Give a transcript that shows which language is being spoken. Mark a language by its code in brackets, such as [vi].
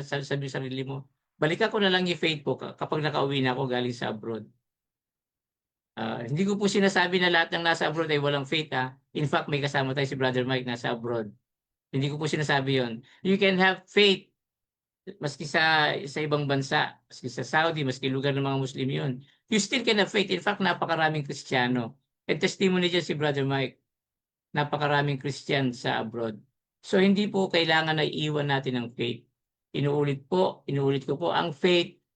[tl] Sabi sa sarili mo, balikan ko na lang yung faith ko kapag nakauwi na ako galing sa abroad. Hindi ko po sinasabi na lahat ng nasa abroad ay walang faith. [en] In fact, [tl] may kasama tayo si Brother Mike nasa abroad. Hindi ko po sinasabi yon. [en] You can have faith [tl] maski sa ibang bansa, maski sa Saudi, maski lugar ng mga Muslim yun. [en] You still can have faith. In fact, [tl] napakaraming Kristiyano. [en] And testimony [tl] dyan si Brother Mike. Napakaraming Christian sa abroad. So, hindi po kailangan na iiwan natin ang faith. Inuulit ko po, ang faith